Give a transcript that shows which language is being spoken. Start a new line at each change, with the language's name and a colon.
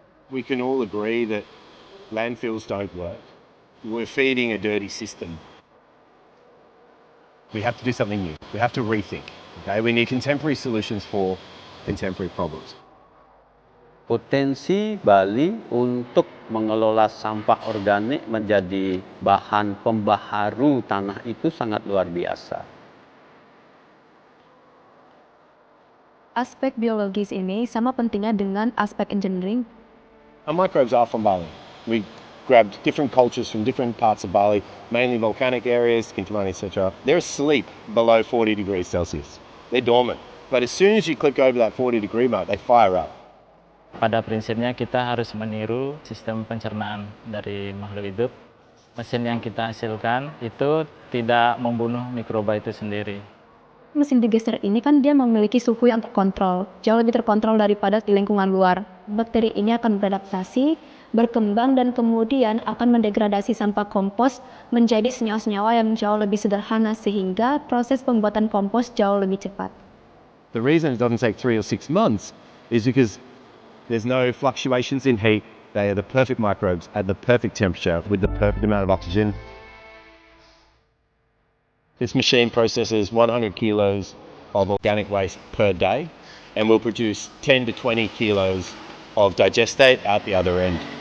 English: We can all agree that landfills don't work. We're feeding a dirty system. We have to do something new. We have to rethink. Okay? We need contemporary solutions for contemporary problems.
Indonesian: Potensi Bali untuk mengelola sampah organik menjadi bahan pembaharu tanah itu sangat luar biasa. Aspek biologis ini sama pentingnya dengan aspek engineering.
English: Our microbes are from Bali. We grabbed different cultures from different parts of Bali, mainly volcanic areas, Kintamani, etc. They're asleep below 40 degrees Celsius. They're dormant. But as soon as you click over that 40-degree mark, they fire up.
Indonesian: Pada prinsipnya kita harus meniru sistem pencernaan dari makhluk hidup. Mesin yang kita hasilkan itu tidak membunuh mikroba itu sendiri. Mesin digester ini kan dia memiliki suhu yang terkontrol, jauh lebih terkontrol daripada di lingkungan luar. Bakteri ini akan beradaptasi, berkembang dan kemudian akan mendegradasi sampah kompos menjadi senyawa-senyawa yang jauh lebih sederhana sehingga proses pembuatan kompos jauh lebih cepat.
English: The reason it doesn't take 3 or 6 months is because there's no fluctuations in heat. They are the perfect microbes at the perfect temperature with the perfect amount of oxygen. This machine processes 100 kilos of organic waste per day and will produce 10 to 20 kilos of digestate out the other end.